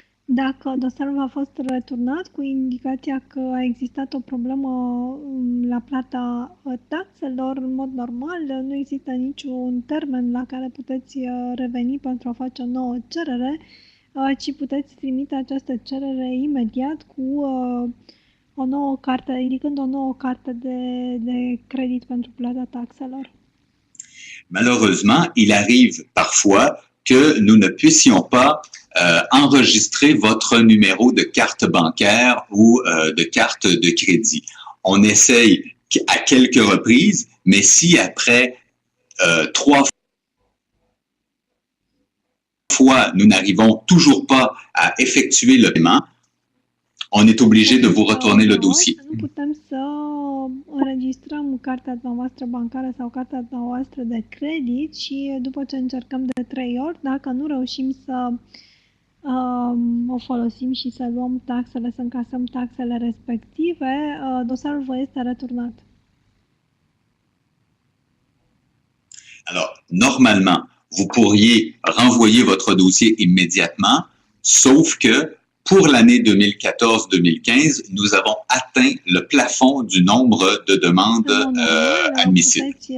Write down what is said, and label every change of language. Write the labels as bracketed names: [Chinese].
[Romanian] Dacă dosarul a fost returnat cu indicația că a existat o problemă la plata taxelor, în mod normal, nu există niciun termen la care puteți reveni pentru a face o nouă cerere, ci puteți trimite această cerere imediat cu o nouă carte, indicând o nouă carte de credit pentru plata taxelor. [French] Malheureusement, il arrive parfois que nous ne puissions pas enregistrer votre numéro de carte bancaire ou de carte de crédit. On essaye à quelques reprises, mais si après 3 fois nous n'arrivons toujours pas à effectuer le paiement, on est obligé de vous retourner le dossier. [Romanian] Nu putem să înregistrăm cartea noastră bancară sau cartea noastră de credit și după ce încercăm de 3 ori, dacă nu reușim să o folosim și să luăm taxele, să încasăm taxele respective, dosarul vă este returnat. [French] Alors, normalement, vous pourriez renvoyer votre dossier immédiatement, sauf que pour l'année 2014-2015, nous avons atteint le plafond du nombre de demandes admissibles.